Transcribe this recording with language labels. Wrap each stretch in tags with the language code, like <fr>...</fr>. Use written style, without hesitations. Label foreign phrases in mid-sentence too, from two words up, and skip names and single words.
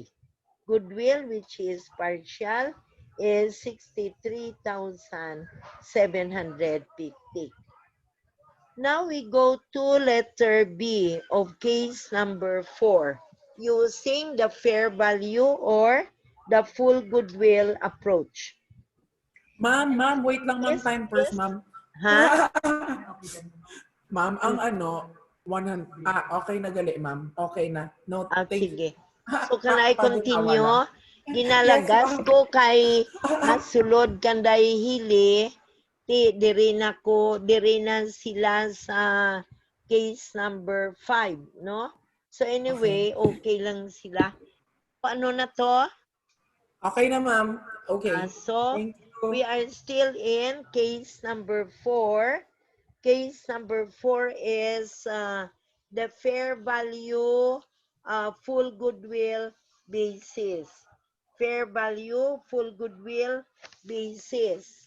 <en>Goodwill, which is partial, is 63,750. Now we go to letter B of case number 4, using the fair value or the full goodwill approach.</en> <hil>Ma'am, wait lang ma'am,</hil> <en>Yes, time first, yes. ma'am. Ha?</en> <hil>Ma'am, ang ano, 100, okay na gali, ma'am. Okay na. No,</hil> <en>thank you. Sige. So, can I continue?</en> <hil>Ginalagas</hil> <en>Yes,</en> <hil>ko kay masulod kanday hili, diri na sila sa</hil> <en>case number 5,</en> <hil>no?</hil> <en>So, anyway,</en> <tl>okay lang sila. Paano na to?</tl> <hil>Okay na, ma'am.</hil> <en>Okay. So, Thank you. we are still in case number 4. Case number 4 is the fair value full goodwill basis. Fair value full goodwill basis.</en>